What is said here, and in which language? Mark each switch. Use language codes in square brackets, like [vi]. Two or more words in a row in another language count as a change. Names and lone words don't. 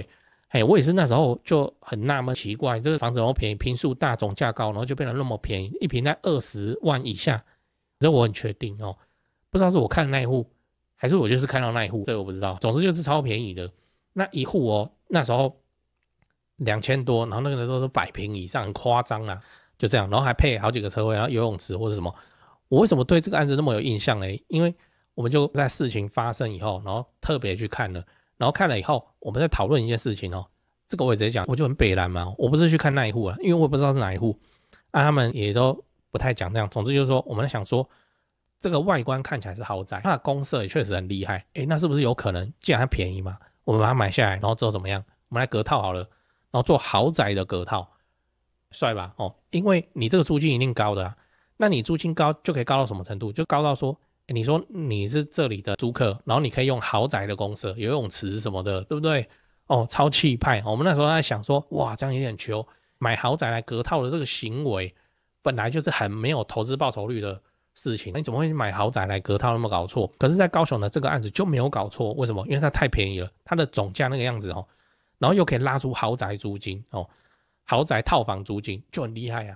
[zh] 我也是那時候就很納悶，奇怪，這個房子那麼便宜，坪數大，總價高，然後就變得那麼便宜，一坪在20萬以下，這我很確定哦，不知道是我看的那一戶，還是我就是看到那一戶，這個我不知道。總之就是超便宜的，那一戶哦，那時候2000多，然後那個時候都100坪以上，很誇張啊，就這樣，然後還配好幾個車位，然後游泳池或者什麼。我為什麼對這個案子那麼有印象呢？因為我們就在事情發生以後，然後特別去看了。然後看了以後，我們在討論一件事情哦，這個我也直接講，我就很北爛嘛，我不是去看那一戶啊，因為我也不知道是哪一戶啊，他們也都不太講這樣。總之就是說，我們在想說，這個外觀看起來是豪宅，它的公設也確實很厲害，那是不是有可能，既然它便宜嘛，我們把它買下來，然後之後怎麼樣？我們來隔套好了，然後做豪宅的隔套，帥吧？哦，因為你這個租金一定高的啊，那你租金高就可以高到什麼程度？就高到說，你說你是這裡的租客，然後你可以用豪宅的公設，游泳池什麼的，對不對？哦，超氣派。我們那時候在想說，哇，這樣有點糗，買豪宅來隔套的這個行為，本來就是很沒有投資報酬率的事情。你怎麼會買豪宅來隔套，那麼搞錯？可是，在高雄的這個案子就沒有搞錯，為什麼？因為它太便宜了，它的總價那個樣子哦，然後又可以拉出豪宅租金哦，豪宅套房租金就很厲害啊。